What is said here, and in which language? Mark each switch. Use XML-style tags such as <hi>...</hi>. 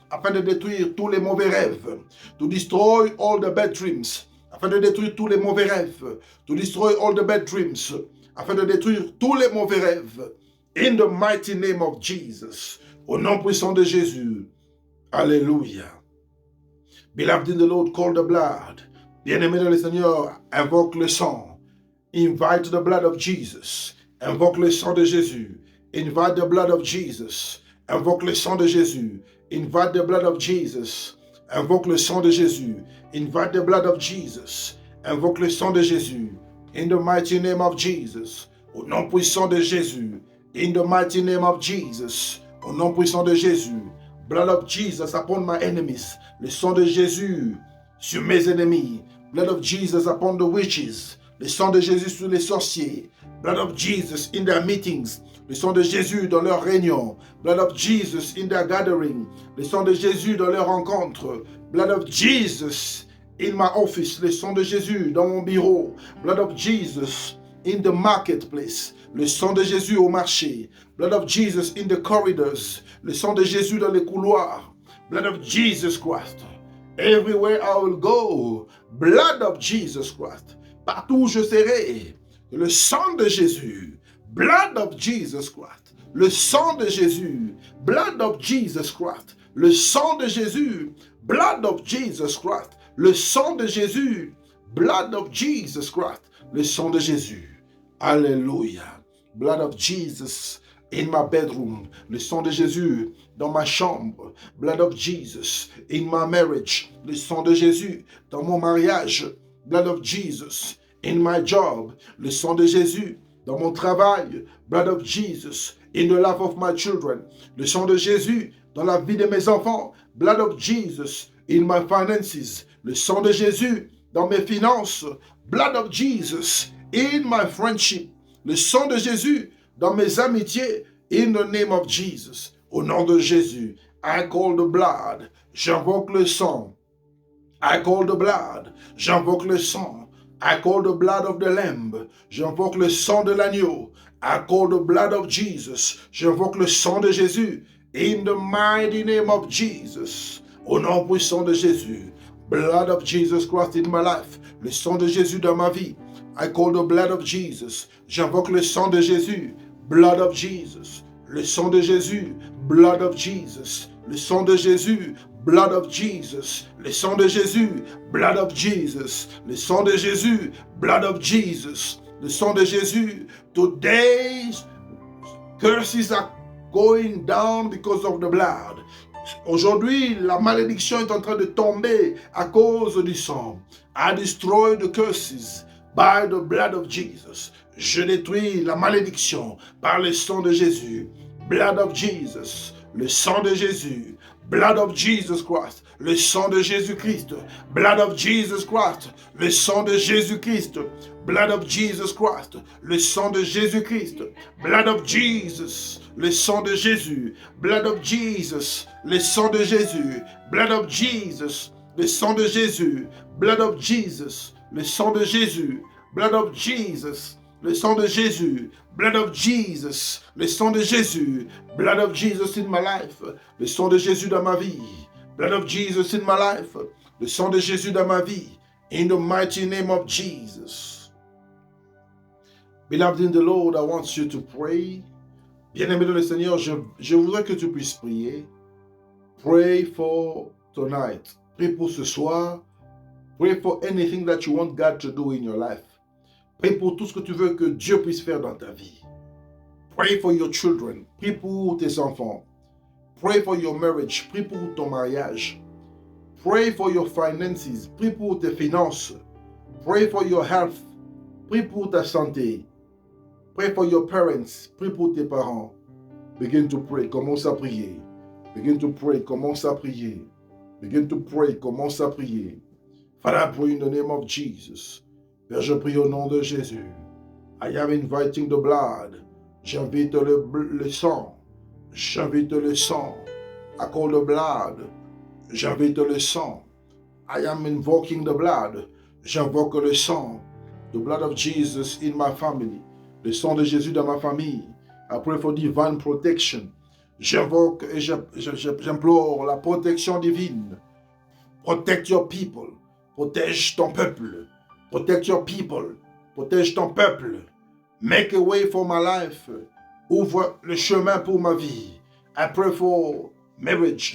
<fr>Afin de détruire tous les mauvais rêves.</fr> <en>To destroy all the bad dreams.</en> <fr>Afin de détruire tous les mauvais rêves.</fr> <en>To destroy all the bad dreams.</en> <fr>Afin de détruire tous les mauvais rêves.</fr> <en>In the mighty name of Jesus.</en> <fr>Au nom puissant de Jésus. Alléluia.</fr> <en>Beloved in the Lord, call the blood.</en> <fr>Bien-aimé dans le Seigneur, invoque le sang.</fr> <en>Invite the blood of Jesus.</en> <fr>Invoque le sang de Jésus.</fr> <en>Invite the blood of Jesus.</en> <fr>Invoque le sang de Jésus.</fr> <en>Invite the blood of Jesus.</en> <fr>Invoque le sang de Jésus.</fr> <en>Invite the blood of Jesus.</en> <fr>Invoque le sang de Jésus.</fr> <en>In the mighty name of Jesus.</en> <fr>Au nom puissant de Jésus.</fr> <en>In the mighty name of Jesus.</en> <fr>Au nom puissant de Jésus.</fr> <en>Blood of Jesus upon my enemies.</en> <fr>Le sang de Jésus sur mes ennemis.</fr> <en>Blood of Jesus upon the witches.</en> <fr>Le sang de Jésus sur les sorciers.</fr> <en>Blood of Jesus in their meetings.</en> <fr>Le sang de Jésus dans leurs réunions.</fr> <en>Blood of Jesus in their gathering.</en> <fr>Le sang de Jésus dans leurs rencontres.</fr> <en>Blood of Jesus in my office.</en> <fr>Le sang de Jésus dans mon bureau.</fr> <en>Blood of Jesus in the marketplace.</en> <fr>Le sang de Jésus au marché.</fr> <en>Blood of Jesus in the corridors.</en> <fr>Le sang de Jésus dans les couloirs.</fr> <en>Blood of Jesus Christ. Everywhere I will go. Blood of Jesus Christ.</en> <fr>Partout où je serai. Le sang de Jésus.</fr> <en>Blood of Jesus Christ.</en> <fr>Le sang de Jésus.</fr> <en>Blood of Jesus Christ.</en> <fr>Le sang de Jésus.</fr> <en>Blood of Jesus Christ.</en> <fr>Le sang de Jésus.</fr> <en>Blood of Jesus Christ.</en> <fr>Le sang de Jésus. Alléluia.</fr> <en>Blood of Jesus in my bedroom.</en> <fr>Le sang de Jésus dans ma chambre.</fr> <en>Blood of Jesus in my marriage.</en> <fr>Le sang de Jésus dans mon mariage.</fr> <en>Blood of Jesus in my job.</en> <fr>Le sang de Jésus dans mon travail.</fr> <en>Blood of Jesus in the life of my children.</en> <fr>Le sang de Jésus dans la vie de mes enfants.</fr> <en>Blood of Jesus in my finances.</en> <fr>Le sang de Jésus dans mes finances.</fr> <en>Blood of Jesus in my friendship.</en> <fr>Le sang de Jésus dans mes amitiés.</fr> <en>In the name of Jesus.</en> <fr>Au nom de Jésus.</fr> <en>I call the blood.</en> <fr>J'invoque le sang.</fr> <en>I call the blood.</en> <fr>J'invoque le sang.</fr> <en>I call the blood of the lamb.</en> <fr>J'invoque le sang de l'agneau.</fr> <en>I call the blood of Jesus.</en> <fr>J'invoque le sang de Jésus.</fr> <en>In the mighty name of Jesus.</en> <fr>Au nom puissant de Jésus.</fr> <en>Blood of Jesus Christ in my life.</en> <fr>Le sang de Jésus dans ma vie.</fr> <en>I call the blood of Jesus.</en> <fr>J'invoque le sang de Jésus.</fr> <en>Blood of Jesus.</en> <fr>Le sang de Jésus.</fr> <en>Blood of Jesus.</en> <fr>Le sang de Jésus.</fr> <en>Blood of Jesus.</en> <fr>Le sang de Jésus.</fr> <en>Blood of Jesus.</en> <fr>Le sang de Jésus.</fr> <en>Blood of Jesus.</en> <fr>Le sang de Jésus.</fr> <en>Today's curses are going down because of the blood.</en> <fr>Aujourd'hui, la malédiction est en train de tomber à cause du sang.</fr> <en>I destroy the curses by the blood of Jesus.</en> <fr>Je détruis la malédiction par le sang de Jésus.</fr> <en>Blood of Jesus.</en> <fr>Le sang de Jésus.</fr> <en>Blood of Jesus Christ.</en> <fr>Le sang de Jésus-Christ.</fr> <en>Blood of Jesus Christ.</en> <fr>Le sang de Jésus-Christ.</fr> <en>Blood of Jesus Christ.</en> <fr>Le sang de Jésus-Christ.</fr> <en>Blood of Jesus.</en> <fr>Le sang de Jésus.</fr> <en>Blood of Jesus.</en> <fr>Le sang de Jésus.</fr> <en>Blood of Jesus.</en> <fr>Le sang de Jésus.</fr> <en>Blood of Jesus.</en> <fr>Le sang de Jésus.</fr> <en>Blood of Jesus.</en> <fr>Le sang de Jésus.</fr> <en>Blood of Jesus.</en> <fr>Le sang de Jésus.</fr> <en>Blood of Jesus in my life.</en> <fr>Le sang de Jésus dans ma vie.</fr> <en>Blood of Jesus in my life.</en> <fr>Le sang de Jésus dans ma vie.</fr> <en>In the mighty name of Jesus. Beloved in the Lord, I want you to pray.</en> <fr>Bien-aimé dans le Seigneur, je voudrais que tu puisses prier.</fr> <en>Pray for tonight.</en> <fr>Prie pour ce soir.</fr> <en>Pray for anything that you want God to do in your life.</en> <fr>Prie pour tout ce que tu veux que Dieu puisse faire dans ta vie.</fr> <en>Pray for your children.</en> <fr>Prie pour tes enfants.</fr> <en>Pray for your marriage.</en> <fr>Prie pour ton mariage.</fr> <en>Pray for your finances.</en> <fr>Prie pour tes finances.</fr> <en>Pray for your health.</en> <fr>Prie pour ta santé.</fr> <en>Pray for your parents.</en> <fr>Prie pour tes parents.</fr> <en>Begin to pray.</en> <fr>Commence à prier.</fr> <en>Begin to pray.</en> <fr>Commence à prier.</fr> <en>Begin to pray.</en> <fr>Commence à prier.</fr> <en>Father, I pray in the name of Jesus.</en> <fr>Père, je prie au nom de Jésus.</fr> <en>I am inviting the blood.</en> <fr>J'invite le sang. J'invite le sang.</fr> <en>I call the blood.</en> <fr>J'invite le sang.</fr> <en>I am invoking the blood.</en> <fr>J'invoque le sang.</fr> <en>The blood of Jesus in my family.</en> <fr>Le sang de Jésus dans ma famille.</fr> <en>I pray for divine protection.</en> <fr>J'invoque et j'implore la protection divine.</fr> <en>Protect your people.</en> <fr>Protège ton peuple.</fr> <en>Protect your people.</en> <fr>Protège ton peuple.</fr> <en>Make a way for my life.</en> <fr>Ouvre le chemin pour ma vie.</fr> <en>I pray for marriage.</en>